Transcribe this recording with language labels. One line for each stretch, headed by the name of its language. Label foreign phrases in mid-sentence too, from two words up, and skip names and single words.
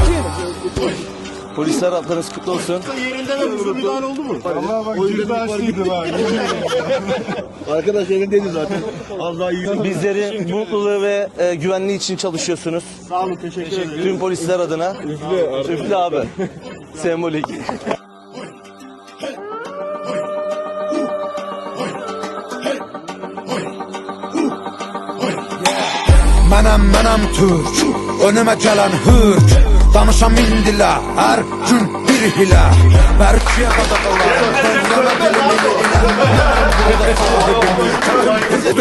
Turkish: Polisler haftanız kutlu olsun. Yerinden alıyorsun, müdahale oldu mu? Vallahi bak, yüzde açtıydı bak. Arkadaş elindeydi zaten. Az daha iyi. Bizlerin mutluluğu ve güvenliği için çalışıyorsunuz. Sağ olun, teşekkür ederim. Tüm polisler adına. Üfle abi. Sembolik.
Azerbaijani: Mənəm Türk, önümə gələn hürk. Danışam indilər, hər gün bir hilə. Bərkiyə qadaqalar, dönləmə dilimi ilə.